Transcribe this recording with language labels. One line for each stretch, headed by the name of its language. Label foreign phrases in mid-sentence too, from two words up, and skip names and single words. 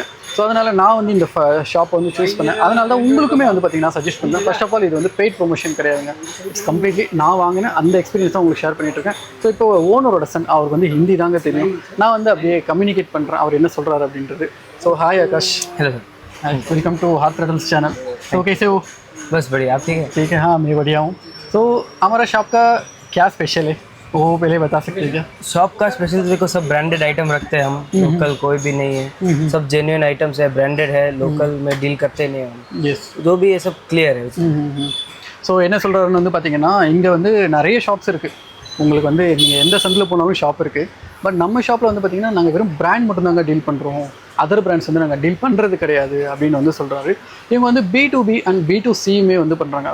Tamil: ஸோ அதனால் நான் வந்து இந்த ஷாப்பை வந்து சூஸ் பண்ணேன். அதனால தான் உங்களுக்குமே வந்து பார்த்திங்கன்னா சஜஸ்ட் பண்ணேன்.
English: first of all
Tamil: இது வந்து
English: paid promotion
Tamil: கிடையாதுங்க.
English: it's completely
Tamil: நான் வாங்கினேன் அந்த எக்ஸ்பீரியன்ஸ் தான் உங்களுக்கு ஷேர் பண்ணிட்டுருக்கேன். ஸோ இப்போ ஓனரோட சன், அவருக்கு வந்து ஹிந்தி தாங்க தெரியும். நான் வந்து அப்படியே கம்யூனிகேட் பண்ணுறேன் அவர் என்ன சொல்கிறாரு அப்படின்றது.
English: so hi आकाश, hello sir, welcome to हार्ट रटन्स channel.
Hindi: तो कैसे हो? बस बढ़िया. आप ठीक है? ठीक है, हाँ मैं बढ़िया हूँ. तो हमारा शॉप का क्या स्पेशल है वो पहले बता सकते हैं क्या? शॉप का स्पेशल देखो, सब
English: branded item
Hindi: रखते हैं हम. लोकल कोई भी नहीं है. सब
English: genuine items
Hindi: है, ब्रांडेड है. लोकल में डील करते नहीं हम. यस. जो भी ये सब क्लियर है.
Tamil: ஸோ என்ன சொல்கிறாருன்னு வந்து பார்த்தீங்கன்னா இங்கே வந்து நிறைய ஷாப்ஸ் இருக்குது. உங்களுக்கு வந்து நீங்கள் எந்த சந்தில் போனாலும் ஷாப் இருக்குது. பட் நம்ம ஷாப்பில் வந்து பார்த்திங்கன்னா நாங்கள் வெறும் பிராண்ட் மட்டும்தாங்க டீல் பண்ணுறோம்,
English: other brands
Tamil: வந்து நாங்கள் டீல் பண்ணுறது கிடையாது அப்படின்னு வந்து சொல்கிறாரு. இவங்க வந்து B2B அண்ட் B2Cயுமே வந்து பண்ணுறாங்க.